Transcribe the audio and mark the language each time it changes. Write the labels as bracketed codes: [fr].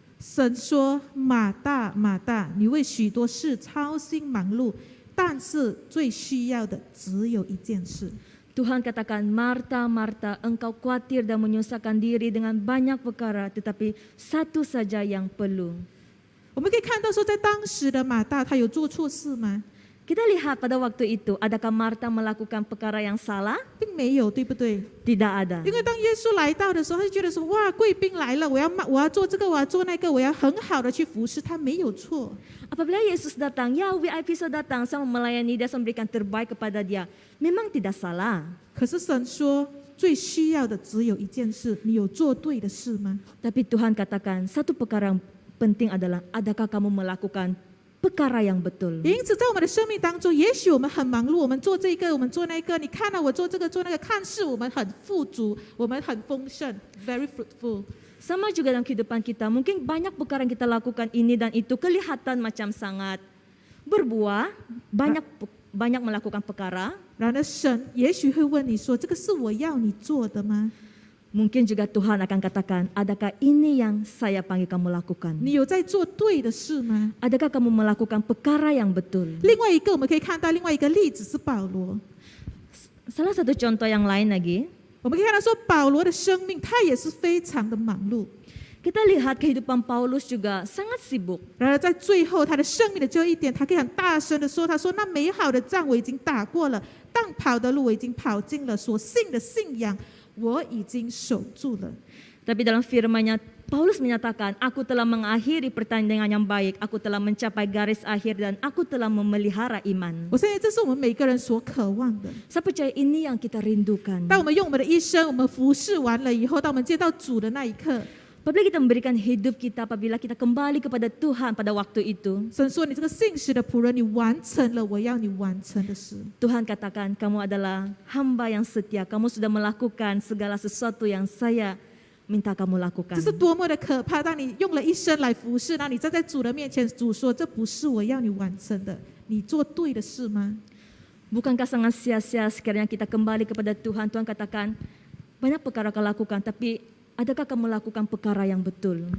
[zh] 神说：“马大，马大，你为许多事操心忙碌，但是最需要的只有一件事。” [ms] Tuhan katakan, Marta, Marta, engkau khawatir dan menyusahkan diri dengan banyak perkara, tetapi satu saja yang perlu. [zh] 我们可以看到说，在当时的马大，他有做错事吗？ [ms] Kita lihat pada waktu itu, adakah Marta melakukan perkara yang salah? [zh] 并没有，对不对？ [ms] Tidak ada. [zh] 因为当耶稣来到的时候，他就觉得说：“哇，贵宾来了，我要做这个，我要做那个，我要很好的去服侍。” 他没有错。 [ms] Apabila Yesus datang, ya VIP sudah datang, saya melayani dia, saya memberikan terbaik kepada dia. Memang tidak salah. [zh] 可是神说，最需要的只有一件事，你有做对的事吗？ [ms] Tapi Tuhan katakan, satu perkara yang penting adalah, adakah kamu melakukan perkara yang betul? [zh] 因此，在我们的生命当中，也许我们很忙碌，我们做这个，我们做那个。你看到我做这个做那个，看似我们很富足，我们很丰盛 ， [en] very fruitful。 [ms] Sama juga dalam kehidupan kita, mungkin banyak perkara yang kita lakukan ini dan itu kelihatan macam sangat berbuah, banyak melakukan perkara. [zh] 然而，神也许会问你说：“这个是我要你做的吗？ [ms] Mungkin juga Tuhan akan katakan, adakah ini yang saya panggil kamu lakukan? [zh] 你有在做对的事吗？” [ms] Adakah kamu melakukan perkara yang betul? [zh] 另外一个，我们可以看到另外一个例子是保罗。 [ms] Salah satu contoh yang lain lagi, [zh] 我们可以看到说，保罗的生命他也是非常的忙碌。 [ms] kita lihat kehidupan Paulus juga sangat sibuk. [zh] 然而在最后，他的生命的最后一点，他可以很大声的说：“他说那美好的仗我已经打过了，当跑的路我已经跑尽了，所信的信仰我已经守住了。” [ms] Tapi dalam firman-Nya Paulus menyatakan, aku telah mengakhiri pertandingan yang baik, aku telah mencapai garis akhir dan aku telah memelihara iman. [zh] 我相信这是我们每个人所渴望的。 [ms] Saya percaya ini yang kita rindukan. [zh] 当我们用我们的一生，我们服侍完了以后，当我们见到主的那一刻， [ms] Apabila kita memberikan hidup kita, apabila kita kembali kepada Tuhan pada waktu itu, [zh] 神说：“你这个信实的仆人，你完成了我要你完成的事。” [ms] Tuhan katakan, kamu adalah hamba yang setia, kamu sudah melakukan segala sesuatu yang saya minta kamu lakukan. [zh] 这是多么的可怕！当你用了一生来服侍，当你站在主的面前，主说：“这不是我要你完成的，你做对的事吗？” [ms] Bukankah sangat sia-sia sekiranya kita kembali kepada Tuhan? Tuhan katakan, banyak perkara kau lakukan, tapi adakah kamu melakukan perkara yang betul?